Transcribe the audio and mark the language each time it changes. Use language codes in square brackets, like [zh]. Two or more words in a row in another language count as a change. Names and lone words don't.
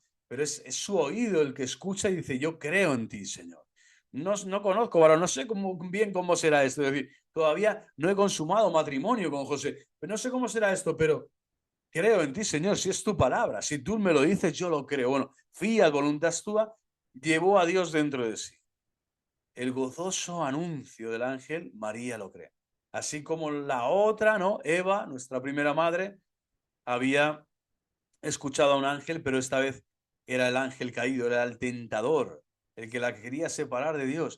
[es] Pero es su oído el que escucha y dice, yo creo en ti, Señor. No conozco, varón, no sé bien cómo será esto. Es decir, todavía no he consumado matrimonio con José, pero no sé cómo será esto, pero creo en ti, Señor, si es tu palabra, si tú me lo dices, yo lo creo. Bueno, [la] fiat voluntas tua, [es] llevó a Dios dentro de sí. El gozoso anuncio del ángel, María lo cree. Así como la otra, ¿no? Eva, nuestra primera madre, había escuchado a un ángel, pero esta vez era el ángel caído, era el tentador, el que la quería separar de Dios.